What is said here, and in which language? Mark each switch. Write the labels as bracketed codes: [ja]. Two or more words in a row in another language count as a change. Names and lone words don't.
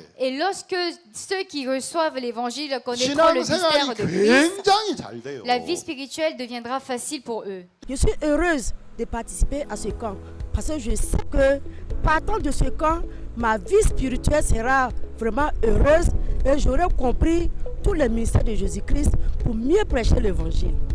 [fr] Et lorsque ceux qui reçoivent l'évangile connaîtront le mystère [ko] 신앙생활이 [fr] de Christ, [ko] 굉장히 잘 돼요. [fr] la vie spirituelle deviendra facile pour eux. Je suis heureuse de participer à ce camp parce que je sais que partant de ce camp, ma vie spirituelle sera vraiment heureuse et j'aurai compris tous les mystères de Jésus-Christ pour mieux prêcher l'évangile.